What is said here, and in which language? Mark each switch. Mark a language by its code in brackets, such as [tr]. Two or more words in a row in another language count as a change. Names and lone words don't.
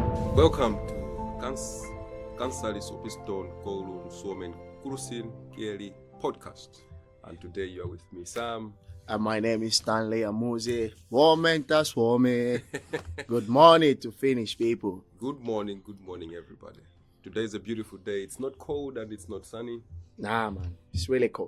[en] Welcome to [fi] kansanopiston koulun suomen kurssin kieli podcast. [en] And today you are with me, Sam. And my name is Stanley Amuze. Woman, Swami. Good morning to Finnish people. Good morning, everybody. Today is a beautiful day. It's not cold and it's not sunny. Nah, man, it's really cold.